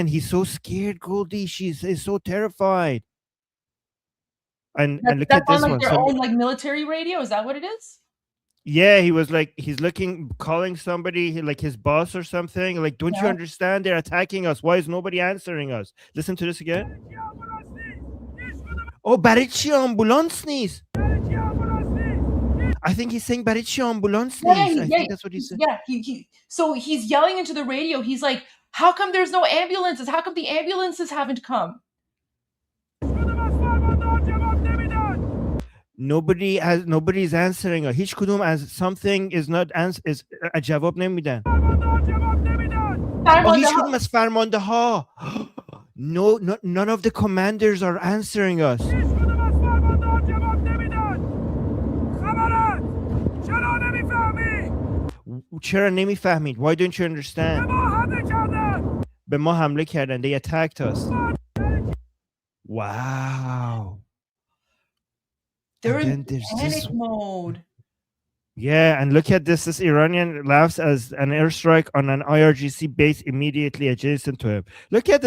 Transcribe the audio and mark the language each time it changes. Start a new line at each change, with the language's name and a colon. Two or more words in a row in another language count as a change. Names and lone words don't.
English: He's so scared, Goldie. She's so terrified. And look at this on, one. Their own military radio. Is that what it is? Yeah, he was like, he's calling somebody, like his boss or something. Like, don't you understand? They're attacking us. Why is nobody answering us? Listen to this again.
Persian: Oh, برای چی آمبولانس نیست?
English: I think he's saying
Persian: برای چی آمبولانس نیست?
English: I think that's what he said. Yeah, so he's yelling into the radio. He's like, how come there's no ambulances? How come the ambulances haven't come? Nobody's answering us.
Persian: هیچ کدوم از
English: something is not is
Persian: جواب نمیدن. هیچ کدوم از فرمانده ها.
English: No, none of the commanders are answering us.
Persian: چرا نمیفهمید?
English: Why don't you understand?
Persian: به ما حمله کردن.
English: They attacked us. Wow. They're in panic mode. Yeah, and look at this. This Iranian laughs as an airstrike on an IRGC base immediately adjacent to him. Look at this.